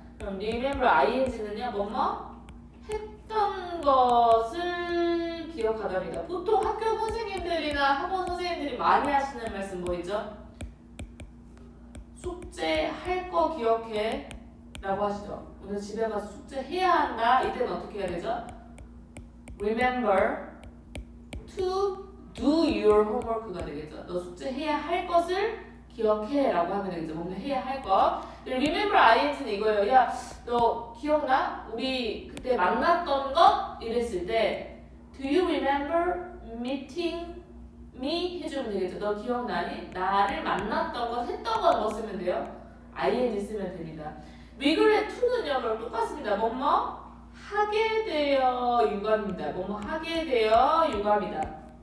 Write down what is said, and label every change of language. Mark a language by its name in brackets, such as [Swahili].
[Korean] 그럼 remember ing는요? 뭐뭐 했던 것을 기억하답니다. 보통 학교 선생님들이나 학원 선생님들이 많이 하시는 말씀 뭐이죠? 숙제 할 거 기억해 라고 하시죠. 오늘 집에 가서 숙제 해야 한다. 이때는 어떻게 해야 되죠? [English] Remember to do your homework가 [Korean] 되겠죠. 너 숙제 해야 할 것을 기억해 라고 하면 되겠죠. 뭔가 해야 할 것. Remember ing는 이거예요. 야, 너 기억나? 우리 그때 만났던 것? 이랬을 때 [English] Do you remember meeting me? [Korean] 해주면 되겠죠. 너 기억나니? 나를 만났던 것, 했던 것 뭐 쓰면 돼요? ing 쓰면 됩니다. regret to는요, 그럼 똑같습니다. 뭐뭐 하게 되어 유감입니다. 뭐뭐 하게 되어 유감이다.